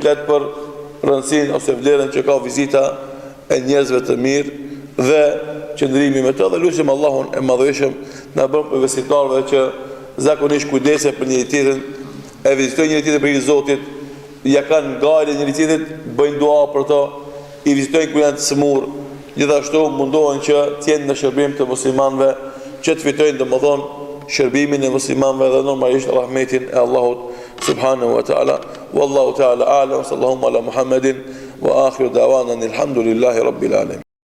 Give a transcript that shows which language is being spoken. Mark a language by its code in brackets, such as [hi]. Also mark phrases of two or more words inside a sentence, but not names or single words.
[sq] flet për rëndësinë ose vlerën që ka vizita e njerëzve të mirë dhe qëndrimi me të, dhe lutim Allahun e Madhërisëm na bën për besimtarëve që zakonisht kujdesen për njëri tjetrin, e vizitojnë njëri tjetrin për hir Zotit, ja kanë ngajrë njëri tjetrit, bëjnë dua për to, i vizitojnë kur janë të smur, gjithashtu mundohen që të jenë në shërbim të muslimanëve, që të fitojnë domethënë shërbimin e muslimanëve dhe normalisht rahmetin e Allahut [ar] سبحانه وتعالى. والله تعالى أعلم صلى الله على محمد وآخر دعوانا الحمد لله رب العالمين.